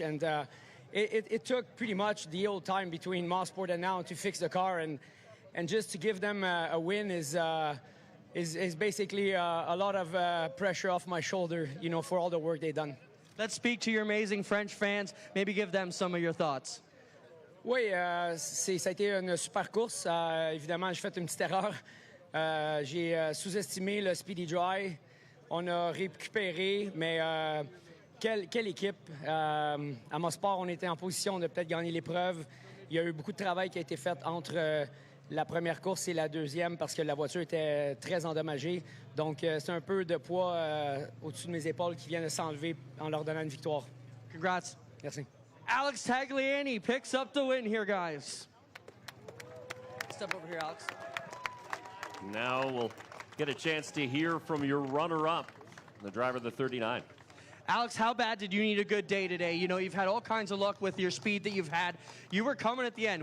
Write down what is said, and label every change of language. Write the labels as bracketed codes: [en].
[en] And it took pretty much the whole time between Mosport and now to fix the car, and just to give them a win is basically a lot of pressure off my shoulder, you know, for all the work they've done. Let's speak to your amazing French fans. Maybe give them some of your thoughts. [fr] Oui, ça a été une super course. Évidemment, j'ai fait une petite erreur. J'ai sous-estimé le Speedy Dry. On a récupéré, mais quelle équipe. À Mosport, on était en position de peut-être gagner l'épreuve. Il y a eu beaucoup de travail qui a été fait entre la première course et la deuxième parce que la voiture était très endommagée. Donc, c'est un peu de poids au-dessus de mes épaules qui vient de s'enlever en leur donnant une victoire. [en] Congrats. [fr] Merci. [en] Alex Tagliani picks up the win here, guys. Step over here, Alex. Now we'll get a chance to hear from your runner-up, the driver of the 39. Alex, how bad did you need a good day today? You know, you've had all kinds of luck with your speed that you've had. You were coming at the end.